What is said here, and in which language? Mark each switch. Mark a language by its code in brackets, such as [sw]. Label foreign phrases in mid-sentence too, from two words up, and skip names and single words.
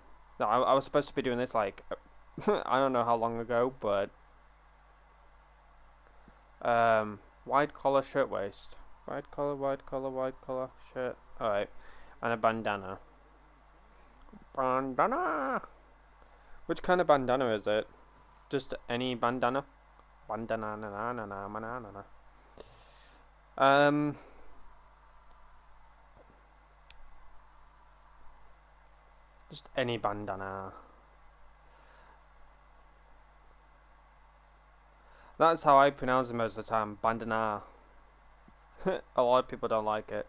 [en] No, I was supposed to be doing this like I don't know how long ago, but wide collar shirtwaist. Wide collar shirt. Alright. And a bandana. Bandana! Which kind of bandana is it? Just any bandana? Bandana na na na na na na na. Just any bandana. That's how I pronounce it most of the time. Bandana. A lot of people don't like it.